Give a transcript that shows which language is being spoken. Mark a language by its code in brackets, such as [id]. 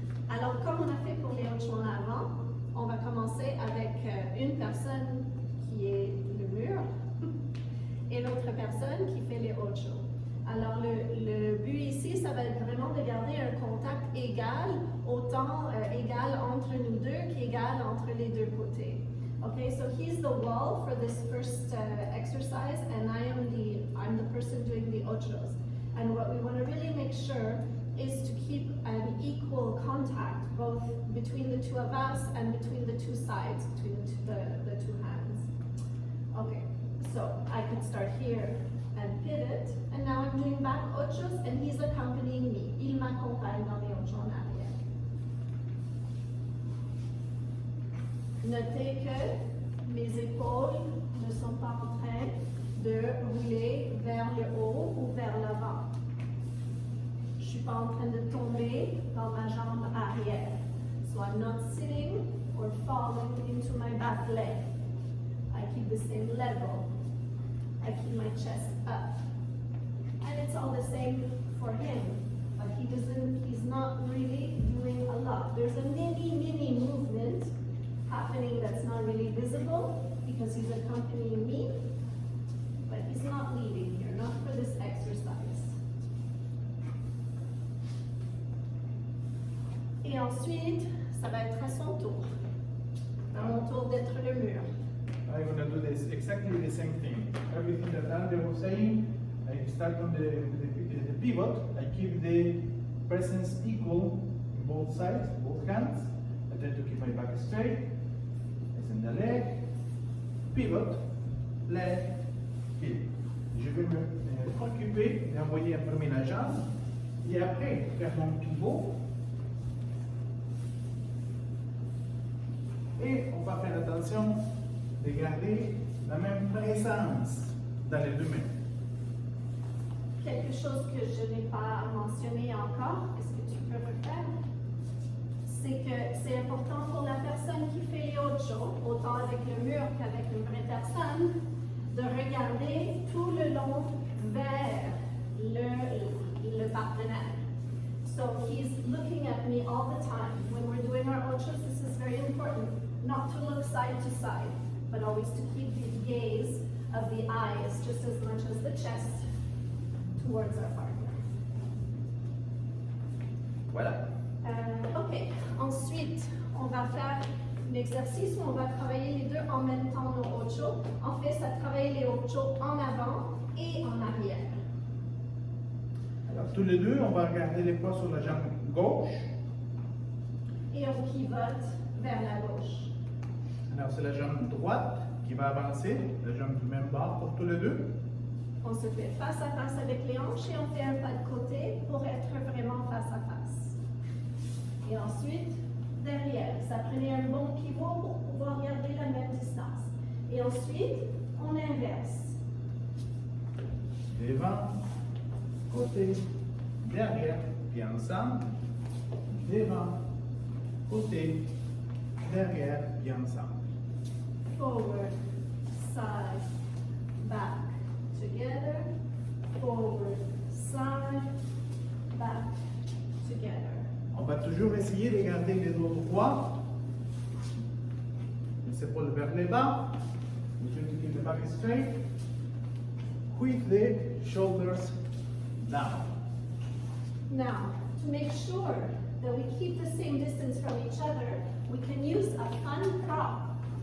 [fr] Alors, comme on a fait pour les ochos en avant, on va commencer avec une personne qui est le mur et l'autre personne qui fait les ochos. Alors, le but ici, ça va être vraiment de garder un contact égal, autant égal entre nous deux qu'égal entre les deux côtés. [en] Okay, so he's the wall for this first exercise, and I'm the person doing the ochos. And what we want to really make sure is to keep an equal contact both between the two of us and between the two sides, between the two hands. Okay, so I could start here and pivot, and now I'm doing back ochos and he's accompanying me. [fr] Il m'accompagne dans les ochos en arrière. Notez que mes épaules ne sont pas en train de rouler vers le haut ou vers l'avant. Je ne suis pas en train de tomber dans ma jambe arrière. [en] So I'm not sitting or falling into my back leg. I keep the same level. I keep my chest up. And it's all the same for him. But he's not really doing a lot. There's a mini movement happening that's not really visible because he's accompanying me. But he's not leading here, not for this exercise. [fr] Et ensuite, ça va être à son tour. À mon tour d'être le mur. [en] I'm going to do this exactly the same thing. Everything that Andrea was saying, I start on the pivot. I keep the presence equal in both sides, both hands. I try to keep my back straight. I send the leg, pivot, leg, pivot. [fr] Je vais me occuper d'envoyer en premier la jambe et après faire mon pivot. Et on va faire attention de garder la même présence dans les deux mains. Quelque chose que je n'ai pas mentionné encore, est-ce que tu peux refaire? C'est que c'est important pour la personne qui fait les ochos, autant avec le mur qu'avec une vraie personne, de regarder tout le long vers le partenaire. [en] So he's looking at me all the time. When we're doing our ochos, this is very important, not to look side to side, but always to keep the gaze of the eyes just as much as the chest towards our partner. [fr] Voilà. Ok, ensuite, on va faire l'exercice où on va travailler les deux en même temps nos ochos. En fait, ça travaille les ochos en avant et en arrière. Alors, tous les deux, on va garder les poids sur la jambe gauche. Et on pivote vers la gauche. Alors, c'est la jambe droite qui va avancer, la jambe du même bord pour tous les deux. On se fait face à face avec les hanches et on fait un pas de côté pour être vraiment face à face. Et ensuite, derrière, ça prenait un bon pivot pour pouvoir garder la même distance. Et ensuite, on inverse. Devant, côté, derrière, puis ensemble. Devant, côté, derrière, puis ensemble. [en] Forward, side, back, together, forward, side, back, together. [fr] On va toujours essayer de garder les dos droits, les épaules vers le bas. [en] We try to keep the back straight with the shoulders down. Now, to make sure that we keep the same distance from each other, we can use a fun prop.